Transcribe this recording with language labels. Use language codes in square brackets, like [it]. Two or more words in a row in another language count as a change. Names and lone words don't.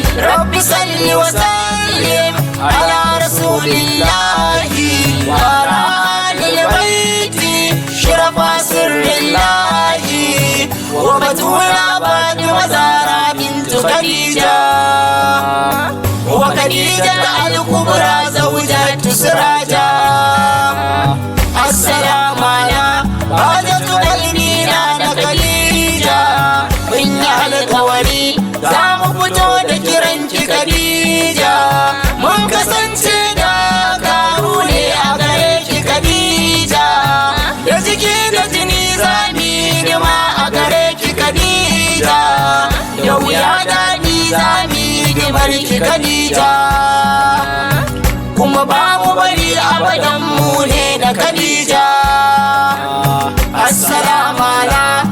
[ar] رب صل وسلم على رسول الله وعلى آل البيت شرفاء سر الله. والبتول فاطمة الزهراء بنت خديجة. وخديجة الكبرى زوجة السراج. السلام على حاجة قلبي na Khadija. [ha] Mun yi alkawari za mu fito da kiran ki Khadija. Mun kasance da karu ne a gare ki Khadija. Da jiki da jini za mu yi hidima a gare ki Khadija. Da wuya daɗi za mu yi hidimar ki Khadija. Kuma ba mu bari abadan mu ne da Khadija. [ar] السلام على